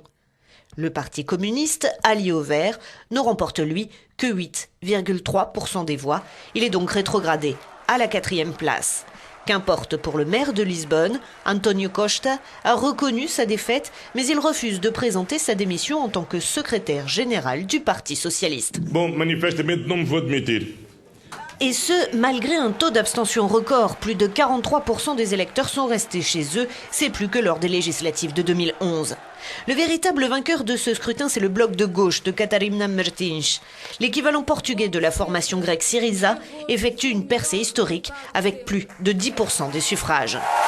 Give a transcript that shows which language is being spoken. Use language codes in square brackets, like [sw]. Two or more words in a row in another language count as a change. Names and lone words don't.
[fr] Le Parti communiste, allié aux Verts, ne remporte lui que 8,3% des voix. Il est donc rétrogradé à la 4e place. Qu'importe pour le maire de Lisbonne, António Costa a reconnu sa défaite, mais il refuse de présenter sa démission en tant que secrétaire général du Parti socialiste. [pt] Bom, manifestamente não me vou admitir. [fr] Et ce, malgré un taux d'abstention record. Plus de 43% des électeurs sont restés chez eux. C'est plus que lors des législatives de 2011. Le véritable vainqueur de ce scrutin, c'est le bloc de gauche de Catarina Martins. L'équivalent portugais de la formation grecque Syriza effectue une percée historique avec plus de 10% des suffrages.